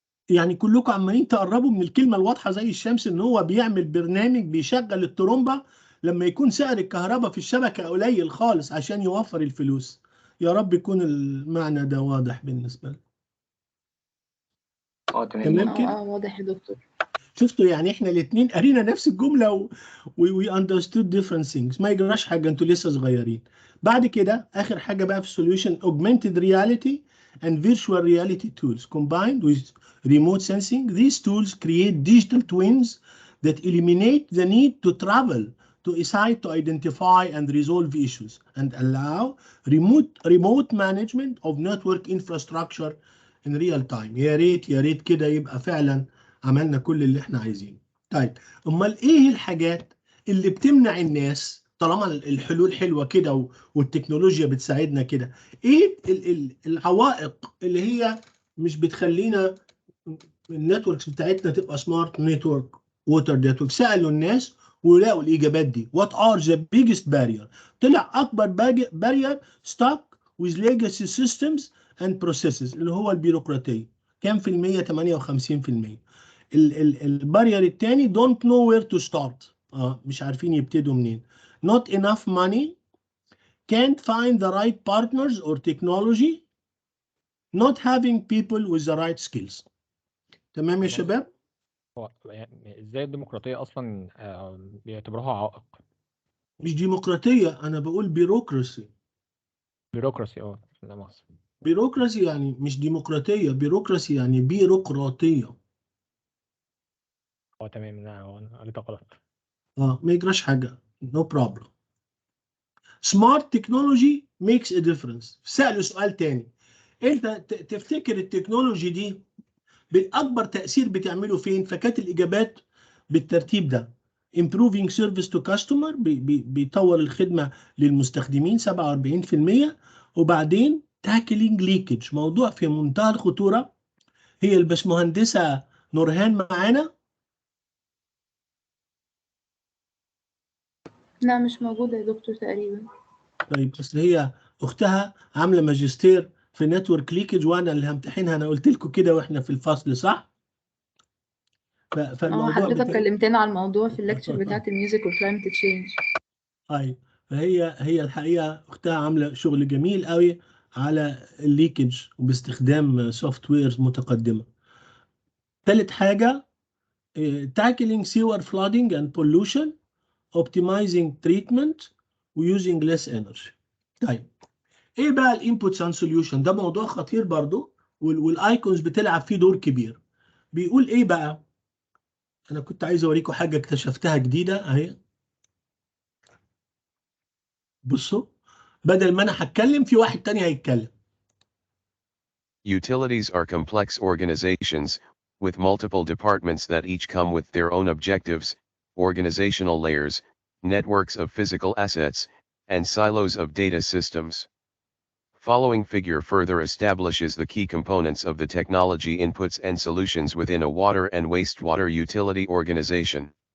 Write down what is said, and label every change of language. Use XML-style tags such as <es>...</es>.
<ar>يعني كلكم عمالين تقربوا من الكلمه الواضحه زي الشمس، ان هو بيعمل برنامج بيشغل الترومبه لما يكون سعر الكهرباء في الشبكه قليل خالص عشان يوفر الفلوس. يا رب يكون المعنى ده واضح بالنسبه لك. تمام تمام مظبوط. كده. واضح يا دكتور. شفتوا يعني احنا الاثنين قرينا نفس الجمله</ar> <en>we understood different things.</en> <ar>ما يجراش حاجه، انتوا لسه صغيرين. بعد كده اخر حاجه بقى في السوليوشن:</ar> <en>augmented reality and virtual reality tools combined with remote sensing. These tools create digital twins that eliminate the need to travel to a site to identify and resolve issues and allow remote management of network infrastructure in real time.</en> <ar>يا ريت يا ريت كده يبقى فعلا عملنا كل اللي احنا عايزينه. طيب امال ايه الحاجات اللي بتمنع الناس طالما الحلول حلوه كده والتكنولوجيا بتساعدنا كده؟ ايه العوائق اللي هي مش بتخلينا النتوركس بتاعتنا تبقى سمارت نتورك ووتر نتورك؟ سالوا الناس ولقوا الاجابات دي.</ar> <en>What are the biggest barrier?</en> <ar>طلع اكبر</ar> <en>barrier stuck with legacy systems and processes</en> <ar>اللي هو البيروقراطيه. كام في المية؟ 58%. البارير الثاني</ar> <en>don't know where to start،</en> <ar>مش عارفين يبتدوا منين.</ar> <en>not enough money، can't find the right partners or technology، not having people with the right skills.</en> <ar>تمام يا باشمهندس، شباب؟ هو يعني ازاي الديمقراطية أصلا بيعتبروها عائق؟ مش ديمقراطية، أنا بقول بيروقراسي. بيروقراسي، لا مؤاخذة. بيروقراسي يعني مش ديمقراطية، بيروقراسي يعني بيروقراطية. تمام، لا هو أنا قريتها غلط. ما يجراش حاجة.</ar> <en>no problem. smart technology makes a difference.</en> <ar>سألوا سؤال تاني: انت تفتكر التكنولوجي دي بالاكبر تاثير بتعمله فين؟ فكانت الاجابات بالترتيب ده:</ar> <en>improving service to customer،</en> <ar>بيطور الخدمه للمستخدمين 47%. وبعدين</ar> <en>tackling leakage،</en> <ar>موضوع في منتهى الخطوره. هي الباشمهندسه نورهان معانا؟ لا مش موجودة يا دكتور تقريبا. طيب اصل هي اختها عامله ماجستير في نتورك ليكج وانا اللي همتحنها، انا قلت لكم كده واحنا في الفصل، صح؟ فالموضوع حضرتك بتاعي كلمتنا على الموضوع في الليكتشر بتاعت الميوزك والكلايمت تشينج. ايوه. فهي الحقيقه اختها عامله شغل جميل قوي على الليكج وباستخدام سوفت ويرز متقدمه. ثالث حاجه:</ar> <en>tackling sewer flooding and pollution، optimizing treatment وusing less energy.</en> <ar>طيب ايه بقى الانبوتس اند سوليوشن؟ ده موضوع خطير برضو والايكونز بتلعب فيه دور كبير. بيقول ايه بقى؟ انا كنت عايز اوريكم حاجه اكتشفتها جديده اهي. بصوا، بدل ما انا هتكلم في واحد تاني هيتكلم.</ar> <en>Utilities are complex organizations, with multiple departments that each come with their own objectives, organizational layers, networks of physical assets, and silos of data systems. Following figure further establishes the key components of the technology inputs and solutions within a water and wastewater utility organization.</en>